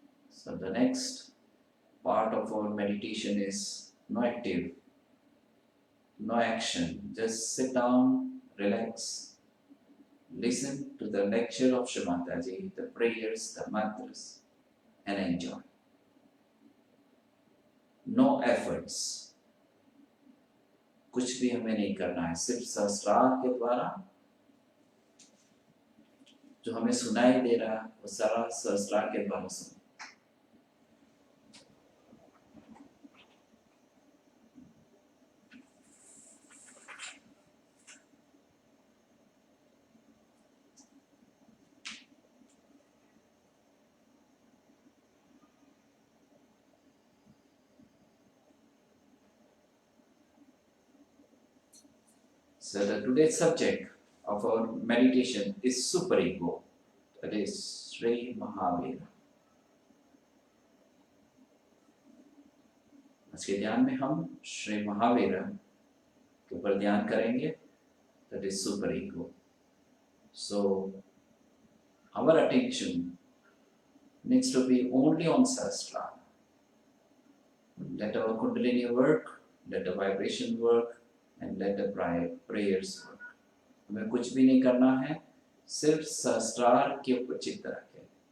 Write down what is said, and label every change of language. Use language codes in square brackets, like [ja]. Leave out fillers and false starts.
[en] So the next part of our meditation is no active, no action, just sit down, relax, listen to the lecture of Shri Mataji, the prayers, the mantras, and enjoy. No efforts, [hi] कुछ भी हमें नहीं करना है, सिर्फ सहस्त्रार के द्वारा जो हमें सुनाई दे रहा है वो सारा सहस्त्रार के द्वारा सुनो. [en] So the today's subject of our meditation is superego, that is Sri Mahavira. [hi] आज के ध्यान में हम श्री महावीर के ऊपर ध्यान करेंगे, [en] that is superego. So our attention needs to be only on Sahasrara. Let our Kundalini work, let the vibration work, and let the prayers work. [hi] हमें कुछ भी नहीं करना है, सिर्फ सहस्त्रार के ऊपर चित्त रखें.